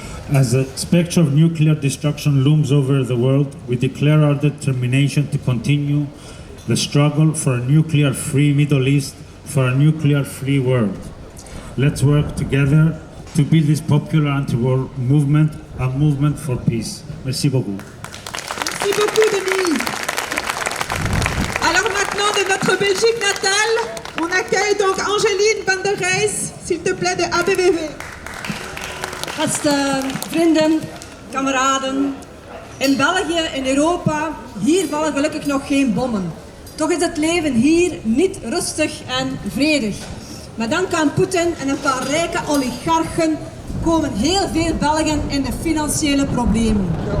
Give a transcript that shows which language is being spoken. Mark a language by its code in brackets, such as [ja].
[en] As the spectre of nuclear destruction looms over the world, we declare our determination to continue the struggle for a nuclear-free Middle East, for a nuclear-free world. Let's work together to build this popular anti-war movement, a movement for peace. [fr] Merci beaucoup. Merci beaucoup, Denis. Alors maintenant, de notre Belgique natale, on accueille donc Angéline van der Rijs, s'il te plaît, de ABVV. [nl] Beste vrienden, kameraden, in België, in Europa, hier vallen gelukkig nog geen bommen. Toch is het leven hier niet rustig en vredig. Maar dank aan Poetin en een paar rijke oligarchen komen heel veel Belgen in de financiële problemen.